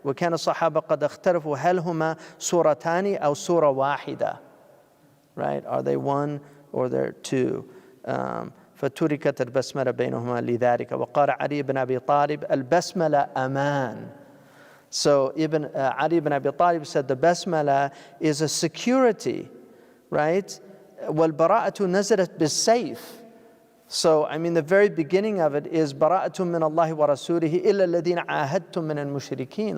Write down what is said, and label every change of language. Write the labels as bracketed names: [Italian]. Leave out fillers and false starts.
[Arabic] وكان الصحابة قد اختلفوا هل هما سورتان أو سورة واحدة. [English] Right. Are they one or they're two? [Arabic] فتركت البسملة بينهما لذلك. وقال علي بن أبي طالب البسملة أمان. [English] So Ali ibn Abi Talib said the Basmala is a security, right? [Arabic] وَالْبَرَاءَةُ نَزَلَتْ بِالسَّيْفِ. [English] So, the very beginning of it is [Arabic] بَرَاءَةٌ مِّنَ اللَّهِ وَرَسُولِهِ إِلَّا الَّذِينَ عَاهَدْتُم مِّنَ الْمُشْرِكِينَ.